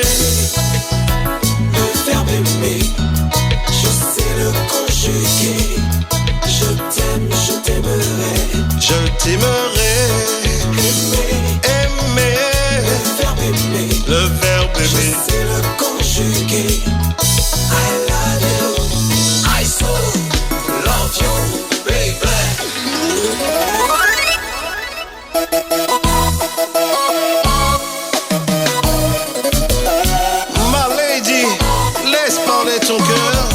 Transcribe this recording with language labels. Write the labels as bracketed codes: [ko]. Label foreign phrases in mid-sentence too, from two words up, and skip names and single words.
[fr] Le verbe aimer, je sais le conjuguer. Je t'aime, je t'aimerai. Je t'aimerai. Aimer. Le verbe aimer. Le verbe aimer. Je sais le conjuguer. [en] I love you. I so love you, baby. [fr] Ma lady, laisse parler ton cœur.